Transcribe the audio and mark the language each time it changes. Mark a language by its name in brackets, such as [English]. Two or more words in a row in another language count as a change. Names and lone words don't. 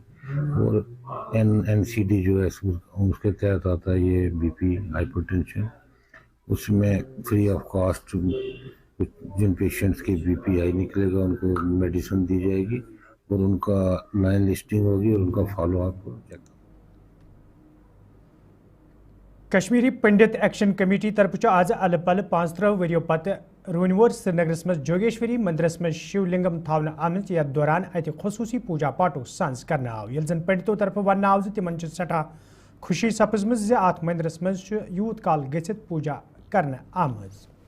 [Urdu] اور NCD جو ہے اس کے تحت آتا ہے یہ [English] BP hypertension, [Urdu] اس میں [English] free of cost [Urdu] جن پیشنٹس کی [English] BP high [Urdu] نکلے گا ان کو میڈیسن دی جائے گی، اور ان کا [English] line listing [Urdu] ہوگی اور ان کا [English] follow up check. [Kashmiri] کشمیری پنڈت ایکشن کمیٹی طرف آز الہ پل 35 وریو پتہ رونور سرینگرس مز جوگیشوری مندرس مز شیو لنگم تھاونہ آمت، یتھ دوران اتہ خصوصی پوجا پاٹو سانس کرنا آو، یل زن پنڈتو طرف ون آو تمن سٹھا خوشی سپزمز زِ ات مندرس مز یوت کال گژھت پوجا کرنا آمز۔